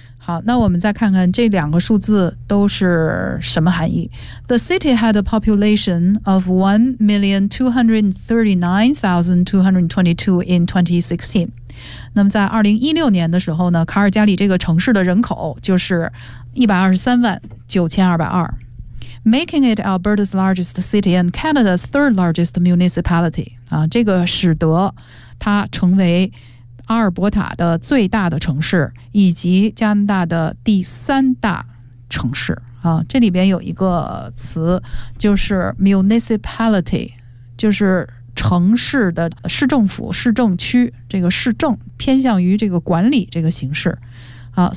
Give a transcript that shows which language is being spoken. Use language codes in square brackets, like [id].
[zh] 好，那我们再看看这两个数字都是什么含义。 [en] The city had a population of 1,239,222 in 2016。 [zh] 那么在2016年的时候呢，卡尔加里这个城市的人口就是1,239,220。 [en] Making it Alberta's largest city and Canada's third largest municipality. [zh] 啊，这个使得它成为阿尔伯塔的最大的城市以及加拿大的第三大城市啊，这里边有一个词就是 municipality， 就是城市的市政府市政区，这个市政偏向于这个管理这个形式啊。